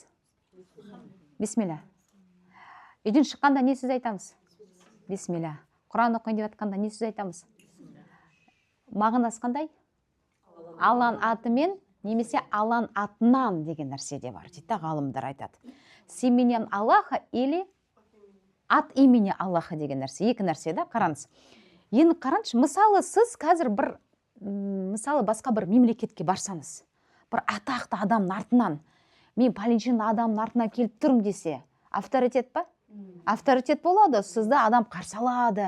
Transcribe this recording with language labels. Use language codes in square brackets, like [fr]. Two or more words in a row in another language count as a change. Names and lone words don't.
[kk] Бисмилля. Үйден шыққанда не сөз айтамыз? Бисмилля. Құран оқиын деп жатқанда не сөз айтамыз? Мағынасы қандай? Алланың атымен немесе Алланың атынан деген нәрсе де бар дейді, ғалымдар айтады. [ru] С именем Аллаха или от имени Аллаха [kk] деген нәрсе, екі нәрсе да, қараңыз. Енді қараңызшы, мысалы сіз қазір мысалы басқа бір мемлекетке барсаңыз, бір атақты адамның артынан, мен пәленшенің адамның артынан келіп тұрмын десе, авторитет па? Авторитет болады, сізді адам қарсы алады.